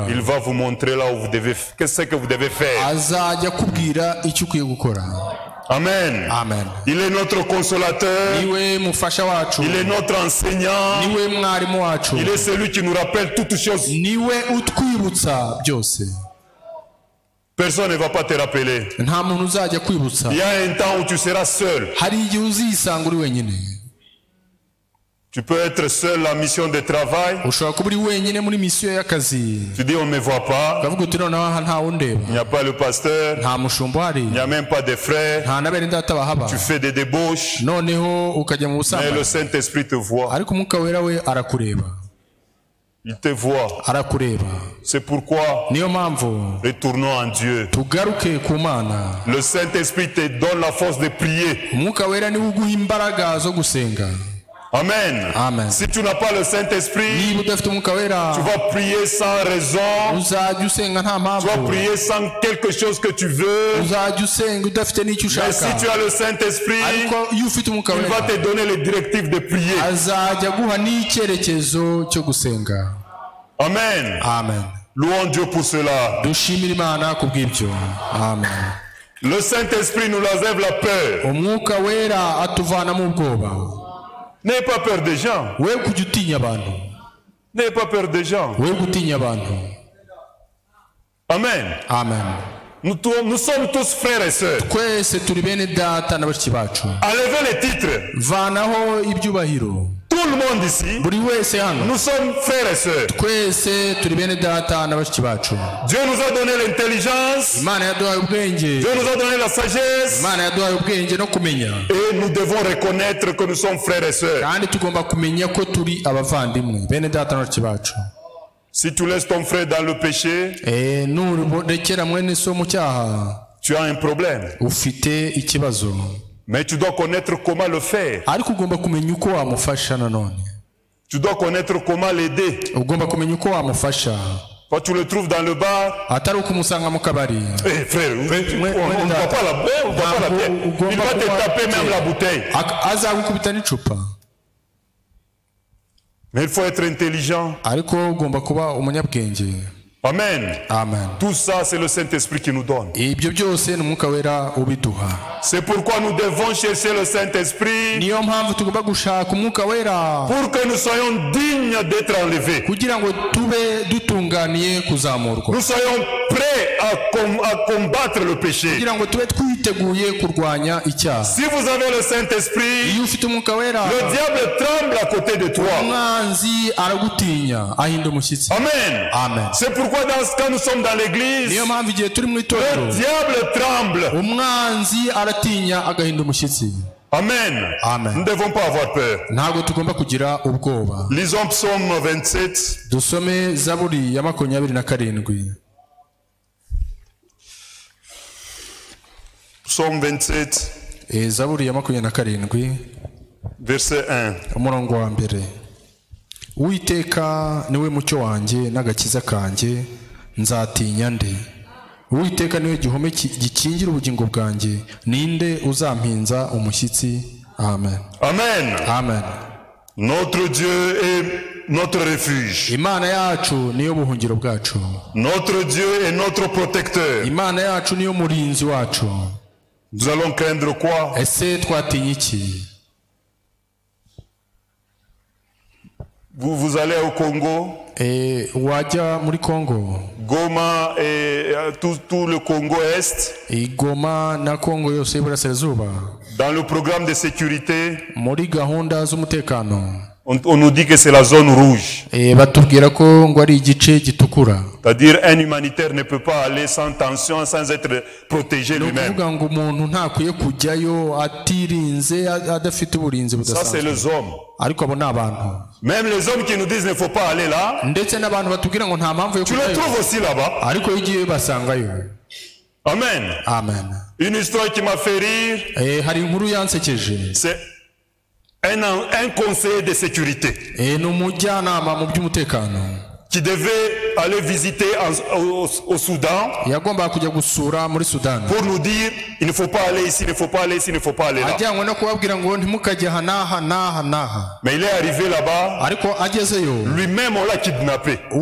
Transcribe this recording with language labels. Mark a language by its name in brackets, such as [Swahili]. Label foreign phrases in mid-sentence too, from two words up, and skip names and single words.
[French] il va vous montrer là où vous devez, qu'est-ce que vous devez faire. [Kinyarwanda] azajya kubwira icyo ukwiye gukora. Amen. Amen. [French] Il est notre consolateur. [Kinyarwanda] Niwe mufasha wacu. [French] Il est notre enseignant. [Kinyarwanda] Niwe mwarimu wacu. [French] Il est celui qui nous rappelle toutes choses. [Kinyarwanda] Niwe utwibutsa byose. [French] Personne ne va pas te rappeler. [Kinyarwanda] Nta muntu uzajya kwibutsa. [French] Il y a un temps où tu seras seul. [Kinyarwanda] Hari igihe uzisanga uri wenyine. [French] Tu peux être seul en mission de travail. [Kinyarwanda] Ushobora kuba uri wenyine muri misiyo y'akazi. [French] Tu dis on ne me voit pas. [Kinyarwanda] Ukavuga uti noneho aha nta wundeba. [French] Il n'y a pas le pasteur. [Kinyarwanda] Nta mushumba uhari. [French] Il n'y a même pas de frères. [Kinyarwanda] Nta na bene data bahaba. [French] Tu fais des débauches. [Kinyarwanda] Noneho ukajya mu [French] Mais [Kinyarwanda] busambanyi. [French] le Saint-Esprit te voit. [Kinyarwanda] Ariko umwuka wera we arakureba. [French] Il te voit. [Kinyarwanda] Arakureba. [French] C'est pourquoi [Kinyarwanda] Niyo mpamvu [French] retournons en Dieu. [Kinyarwanda] tugaruke ku Mana. [French] Le Saint-Esprit te donne la force de prier. [Kinyarwanda] Umwuka wera niwe uguha imbaraga zo gusenga. Amen. Amen. [French] Si tu n'as pas le Saint-Esprit, [Kinyarwanda] Niba udafite umwuka wera, [French] tu vas prier sans raison. [Kinyarwanda] uzajya usenga nta [French] Tu vas [Kinyarwanda] mpamvu. [French] prier sans quelque chose que tu veux. [Kinyarwanda] Uzajya usenga udafite n'icyo [French] Mais si [Kinyarwanda] ushaka. [French] tu as le Saint-Esprit, [Kinyarwanda] Ariko iyo ufite umwuka [French] il va [Kinyarwanda] wera, [French] te donner les directives de prier. [Kinyarwanda] azajya guha n'icyerekezo cyo gusenga. Amen. Amen. [French] Louons Dieu pour cela. [Kinyarwanda] Dushimire Imana kubw'ibyo. Amen. [French] Le Saint-Esprit nous enlève la peur. [Kinyarwanda] Umwuka wera atuvana mu bwoba. [French] N'ayez pas peur des gens. [Kinyarwanda] We kujya utinya abantu. [French] N'ayez pas peur des gens. [Kinyarwanda] We gutinya abantu. Amen. Amen. [French] Nous sommes tous frères et sœurs. [Kinyarwanda] Twese turi bene data na bashiki bacu. [French] Enlevez les titres. [Kinyarwanda] Vanaho ibyubahiro. [French] Tout le monde ici, [Kinyarwanda] Buri wese hano. [French] nous sommes frères et sœurs. [Kinyarwanda] Twese turi bene data na bashiki bacu. [French] Dieu nous a donné l'intelligence. [Kinyarwanda] Imana yaduhaye ubwenge. [French] Dieu nous a donné la sagesse. [Kinyarwanda] Imana yaduhaye ubwenge no kumenya. [French] Et nous devons reconnaître que nous sommes frères et sœurs. [Kinyarwanda] Kandi tugomba kumenya ko turi abavandimwe. Bene data na bashiki bacu. [French] Si tu laisses ton frère dans le péché, [Kinyarwanda] nurekera mwene so mu cyaha, [French] tu as un problème. [Kinyarwanda] ufite ikibazo. [French] Mais tu dois connaître comment le faire. [Kinyarwanda] Ariko ugomba kumenya uko wamufasha nanone. [French] Tu dois connaître comment l'aider. [Kinyarwanda] Ugomba kumenya uko wamufasha. [French] Quand tu le trouves dans le bar, [Kinyarwanda] atari ukumusanga mu kabari. [French] Eh frère, on ne voit pas la bière, on ne voit pas la bière. Il va te taper même la bouteille. [Kinyarwanda] Azagukubita n'icupa. [French] Mais il faut être intelligent. [Kinyarwanda] Ariko ugomba kuba umunyabwenge. Amen. Amen. [French] Tout ça, c'est le Saint-Esprit qui nous donne. [Kinyarwanda] Ibyo byose ni umwuka wera ubiduha. [French] C'est pourquoi nous devons chercher le Saint-Esprit. [Kinyarwanda] Niyo mpamvu tugomba gushaka umwuka wera. [French] Pour que nous soyons dignes d'être enlevés. [Kinyarwanda] Kugira ngo tube dutunganiye kuzamurwa. [French] Nous soyons prêts à combattre le péché. [Kinyarwanda] Kugira ngo tube twiteguye kurwanya icyaha. [French] Si vous avez le Saint-Esprit, [Kinyarwanda] iyo ufite umwuka wera, [French] le diable tremble à côté de toi. [Kinyarwanda] Umwanzi aragutinya, ahinda umushyitsi. Amen. Amen. [French] C'est pourquoi quand nous sommes dans l'église, [Kinyarwanda] niyo mpamvu igihe turi mu itorero, [French] le diable tremble. [Kinyarwanda] Umwanzi aratinya agahinda umushyitsi. Amen. Amen. [French] Nous ne devons pas avoir peur. [Kinyarwanda] Ntabwo tugomba kugira ubwoba. [French] Lisons Psaume 27. [Kinyarwanda] Dusome Zaburi ya 27. [French] Psaume 27. [Kinyarwanda] Zaburi ya 27. [French] Verset 1. [Kinyarwanda] Umurongo wa mbere. Uwiteka niwe mucyo wanjye n'agakiza kanjye, nzatinya nde? Uwiteka niwe gihome gikingira ubugingo bwanjye, ninde uzampinza umushyitsi? Amen. Amen. Amen. [French] Notre Dieu est notre refuge. [Kinyarwanda] Imana yacu niyo buhungiro bwacu. [French] Notre Dieu est notre protecteur. [Kinyarwanda] Imana yacu niyo murinzi wacu. [French] Nous allons craindre quoi? [Kinyarwanda] Ese twatinya iki? [French] Vous allez au Congo, [Kinyarwanda] wajya muri Congo, [French] Goma et tout le Congo Est, [Kinyarwanda] Goma na Congo yose y'Iburasirazuba, [French] dans le programme de sécurité, [Kinyarwanda] muri gahunda z'umutekano, [French] on nous dit que c'est la zone rouge. [Kinyarwanda] batubwira ko ngo ari igice gitukura. [French] C'est-à-dire un humanitaire ne peut pas aller sans tension, sans être protégé lui-même. [Kinyarwanda] Nukuvuga ngo umuntu ntakwiye kujyayo atirinze adafite uburinzi budasanzwe. [French] Ça c'est les hommes. [Kinyarwanda] Ariko abo ni abantu. [French] Même les hommes qui nous disent ne faut pas aller là. [Kinyarwanda] Ndetse n'abantu batubwira ngo nta mpamvu yo kujyayo. [French] Tu les trouves aussi là-bas. [Kinyarwanda] Ariko igiye basangayo. Amen. Amen. [French] Une histoire qui m'a fait rire. [Kinyarwanda] Hari inkuru yansekeje. [French] C'est un conseiller de sécurité qui devait aller visiter au Soudan pour nous dire il ne faut pas aller ici, il ne faut pas aller ici, il ne faut pas aller là. Mais il est arrivé là-bas, lui-même on l'a kidnappé.